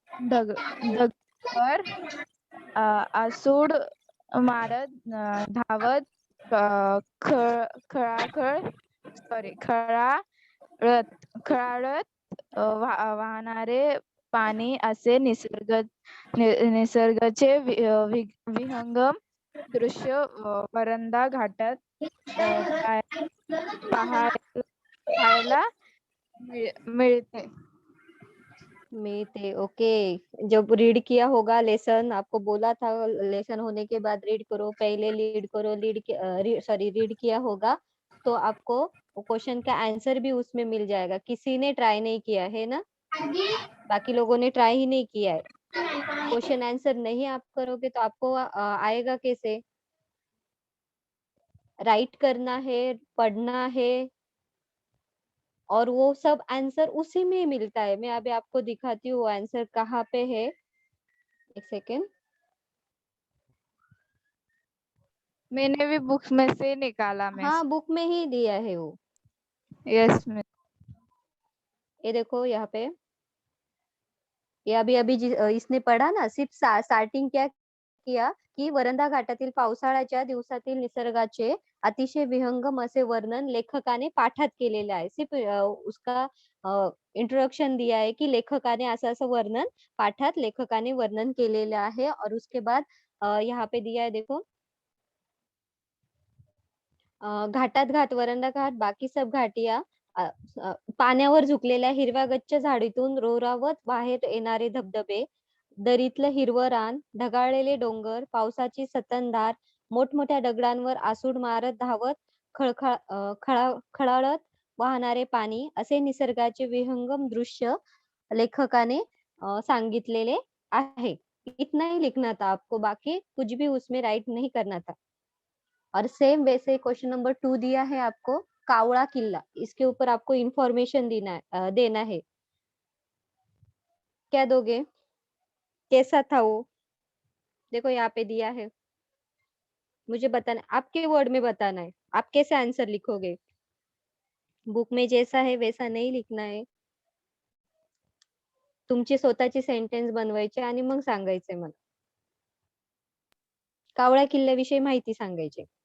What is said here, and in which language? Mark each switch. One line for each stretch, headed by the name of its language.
Marathi: ढगांवर आसूड मारत धावत खळाळत वाहणारे पाणी असे निसर्गाचे विहंगम दृश्य वरंदा घाटात पाहायला मिळते.
Hindi: मिलते. ओके. जब रीड किया होगा लेसन, आपको बोला था लेसन होने के बाद रीड करो, पहले रीड करो, रीड किया होगा तो आपको क्वेश्चन का आंसर भी उसमें मिल जाएगा. किसी ने ट्राई नहीं किया है ना, बाकी लोगों ने ट्राई ही नहीं किया है. क्वेश्चन आंसर नहीं आप करोगे तो आपको आएगा कैसे? राइट करना है, पढ़ना है, और वो सब आंसर उसी में मिलता है. मैं अभी आपको दिखाती हूँ आंसर कहाँ पे है. एक सेकेंड. मैंने भी बुक्स में से निकाला. हाँ, बुक में ही दिया है वो. Yes miss. ये देखो यहाँ पे, ये अभी अभी इसने पढ़ा ना, सिर्फ स्टार्टिंग क्या किया की
Marathi: वरंदा घाटातील पावसाळ्याच्या दिवसातील निसर्गाचे अतिशय विहंगम असे वर्णन लेखकाने पाठात केलेले आहे.
Hindi: सिर्फ उसका इंट्रोडक्शन दिया है की
Marathi: लेखकाने असं असं वर्णन पाठात लेखकाने वर्णन केलेले आहे.
Hindi: और उसके बाद यहाँ पे दिया है देखो,
Marathi: घाटात घाट, वरंदा घाट, बाकी सब घाटिया, पाण्यावर झुकलेल्या हिरव्या गच्च झाडीतून रोरावत बाहेर येणारे धबधबे, दरीतलं हिरवं रान, ढगाळलेले डोंगर, पावसाची सततधार, मोठमोठ्या दगडांवर आसूड मारत धावत खळाळत वाहणारे पाणी, असे निसर्गाचे विहंगम दृश्य लेखकाने सांगितलेले आहे.
Hindi: इतना ही लिखना था आपको, बाकी कुछ भी उसमें राइट नहीं करना था. और सेम वैसे क्वेश्चन नंबर 2 दिया है आपको, कावड़ा किला. इसके ऊपर आपको इंफॉर्मेशन देना है. क्या दोगे? कैसा था वो? देखो यहाँ पे दिया है, मुझे बताना, आपके वर्ड में बताना है. आप कैसे आंसर लिखोगे? बुक में जैसा है वैसा नहीं लिखना है.
Marathi: तुमची स्वतःची सेंटेन्स बनवायचे आणि मग सांगायचे मला. कावळा किल्ल्याविषयी माहिती सांगायची.